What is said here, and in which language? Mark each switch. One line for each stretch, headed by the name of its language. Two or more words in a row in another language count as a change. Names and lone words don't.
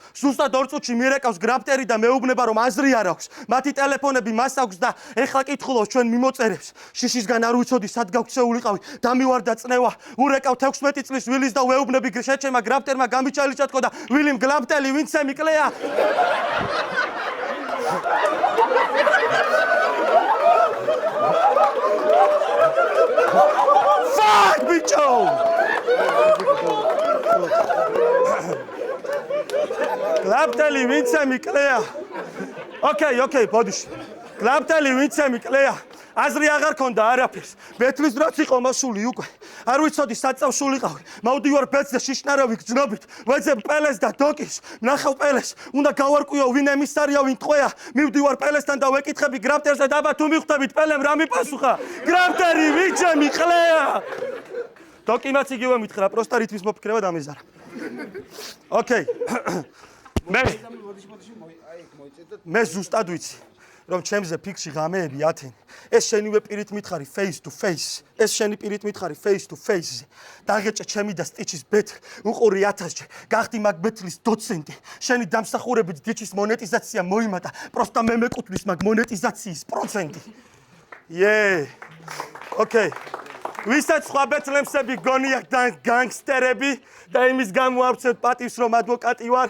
Georgian: ზუსტად 2 წუთში მირეკავს გრაფტერი და მეუბნება რომ აზრი არ აქვს. მათი ტელეფონები მას აქვს და ეხლა კითხულობს ჩვენ მიმოწერებს. შიშისგან არ ვიცოდი, სად გავქცეულიყავი. დამივარდა წნევა. ურეკავ 16 წლის ვილის და ვეუბნები შეჩემა გრაფტერმა გამიჩალიჩა თქო და ვილიმ გლაბტელი ვინც ემიკლეა.
English: Fuck, bicho!
Georgian: კლაპტელი ვინცემი კლეა. Okay, ბოდიში. კლაპტელი ვინცემი კლეა. აზრი აღარ ქონდა არაფერს. ბეთლის დროც იყო მოსული უკვე. არ ვიცოდი საწავშულიყავი. მოვდივარ ბეთს და შიშნარავი გძნობით. ვეძებ პელეს და დოკის. ნახავ პელეს. უნდა გავარკვიო ვინ ემისარია, ვინ ტყვეა. მივდივარ პელესთან და ვეკითხები გრაფტერს და დაბა თუ მიხვდებით პელემ რა მიპასუხა. გრაფტერი ვიჭემი ყლეა. დოკი მაც იგივე მითხრა, პროსტა რითმის მოფიქრება დამიზარა. Okay. მე ზუსტად ვიცი. რომ ჩემზე ფიქსი ღამეები 10. ეს შენივე პირით მითხარი
English: face to face.
Georgian: ეს შენი პირით მითხარი
English: face to face.
Georgian: დაგეჭე ჩემი და სტიჩის ბეთ. უყური 1000-ჯი. გახდი მაგ ბეთლის დოცენტი. შენი დამსახურებით დიჩის მონეტიზაცია მოიმატა. პროსტა მე მეკუთვნის მაგ მონეტიზაციის პროცენტი. Okay. ვისაც სხვა ბეთლემსები გონია განგსტერები და იმის გამო არცეთ პატივს რომ ადვოკატი ვარ.